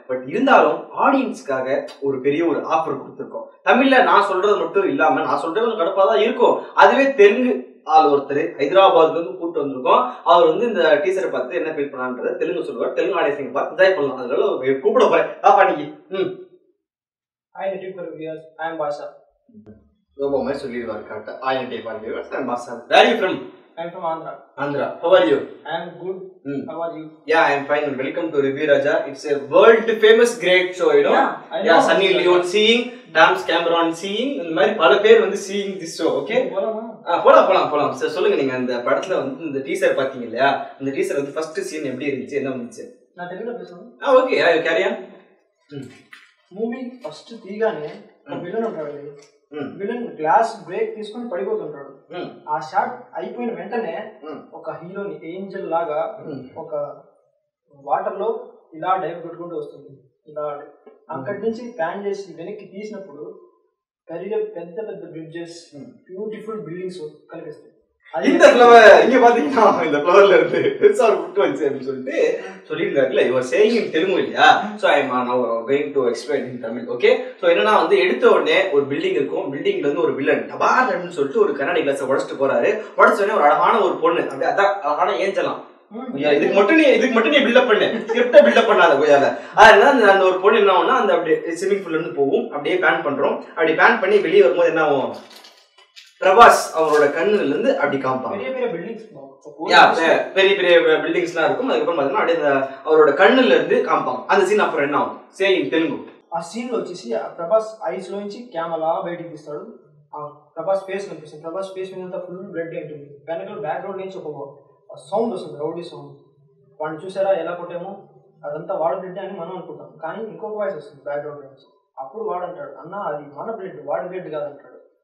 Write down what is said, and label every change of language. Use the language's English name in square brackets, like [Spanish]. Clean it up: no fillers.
[Tamil] But இருந்தாலும் ஆடியன்ஸ்க்காக ஒரு பெரிய ஒரு ஆஃபர் கொடுத்துருக்கோம். தமிழ்ல நான் சொல்றது மட்டும் இல்லாம, நான் சொல்றது கொஞ்சம் கடுப்பா தான் இருக்கும், அதுவே தெலுங்கு ஆள் ஒருத்தர் ஹைதராபாத்ல இருந்து கூப்பிட்டு வந்திருக்கோம். அவர் வந்து இந்த டீசரை பார்த்து என்ன ஃபீல் பண்ணான்றத தெலுங்கு சொல்லுவார். தெலுங்கு ஆடியன்ஸ் பார்த்து என்ஜாய் பண்ணலாம். அதனால கூப்பிட போறேன். பாப்பானிக்கு [English] Hi native for viewers, I am Basha. [Tamil] ரொம்ப சொல்லிடுவார் கரெக்டா. [English] Hi native for viewers, I am Basha. Where are you from? I am from Andhra. Andhra. How are you? I am good. How are you? Yeah, I am fine. Welcome to Review Raja. It's a world famous great show, you know. Yeah, I know. Yeah, Sunny Leone seeing, James Cameron seeing, [Tamil] இந்த மாதிரி பல பேர் வந்து [English] seeing this show, okay? [Tamil] போலாம். Sir சொல்லுங்க, நீங்க அந்த படத்துல வந்து இந்த டீசர் பாத்தீங்க இல்லையா? இந்த டீசர் வந்து ஃபர்ஸ்ட் சீன் எப்படி இருந்துச்சு, என்ன வந்துச்சு? நான் தெலுங்குல பேசுறேன். [English] Okay, you carry on. [Telugu] Movie first తీగానే villain ఉంటాడు. విలన్ గ్లాస్ బ్రేక్ తీసుకొని పడిపోతుంటాడు. ఆ షాట్ అయిపోయిన వెంటనే ఒక హీరోని ఏంజల్ లాగా ఒక వాటర్ లో ఇలా డైవ్ కొట్టుకుంటూ వస్తుంది. ఇలా అక్కడి నుంచి ప్యాన్ చేసి వెనక్కి తీసినప్పుడు పెద్ద పెద్ద బ్రిడ్జెస్, బ్యూటిఫుల్ బిల్డింగ్స్ కనిపిస్తాయి. [Tamil] இந்த ஃப்ளவர் இங்க பாத்தீங்கன்னா இந்த ஃப்ளவர்ல இருந்து பெருசா ஒரு புட்டு வந்துச்சு அப்படின்னு சொல்லிட்டு சொல்லியிருக்காருல்ல. [English] Your saying in Telugu இல்லையா? So I am now going to explain in Tamil. [Tamil] Okay, so என்னன்னா வந்து எடுத்த உடனே ஒரு பில்டிங் இருக்கும். பில்டிங்ல இருந்து ஒரு வில்லன் டபார் அப்படின்னு சொல்லிட்டு ஒரு கண்ணாடி கிளாஸை உடச்சிட்டு போறாரு. உடச்ச உடனே ஒரு அழகான ஒரு பொண்ணு, அப்படியே அதான் அழகான ஏஞ்சலாம். இதுக்கு மட்டும் நீ பில்டப் பண்ணு, ஸ்கிரிப்டை பில்டப் பண்ணாத கொய்யால. அதனால அந்த ஒரு பொண்ணு என்ன ஆகும்னா, அந்த அப்படியே ஸ்விமிங் பூல்ல இருந்து போகும். அப்படியே பேன் பண்றோம். அப்படி பேன் பண்ணி வெளியே வரும்போது என்ன ஆகும், பிரபாஸ் அவரோட கண்ணுல இருந்து அப்படி காமிப்பாங்க. பெரிய பெரிய பில்டிங்ஸ் எல்லாம் இருக்கும். அதுக்கப்புறம் பாத்தீங்கன்னா அப்படியே அவரோட கண்ணுல இருந்து காமிப்பாங்க. அந்த சீன் அப்புறம் என்ன ஆகும், [English] Say in Telugu. [Telugu] ఆ సీన్ లో వచ్చేసి ప్రభాస్ ఐస్ లోంచి కెమెరా బయటికి తీస్తాడు. ఆ ప్రభాస్ ఫేస్ కనిపిస్తుంది. ప్రభాస్ ఫేస్ మీద ఫుల్ బ్లడ్ ఉంటుంది. వెనకాల బ్యాక్గ్రౌండ్ నుంచి ఒక సౌండ్ వస్తుంది, రౌడీ సౌండ్. వాడిని చూసారా ఎలా కొట్టామో, అదంతా వాడి బ్లడ్ అని మనం అనుకుంటాం. కానీ ఇంకొక వాయిస్ వస్తుంది బ్యాక్గ్రౌండ్ నుంచి. అప్పుడు వాడు అంటాడు, అన్న అది మన బ్లడ్, వాడి బ్లడ్ కాదంటాడు.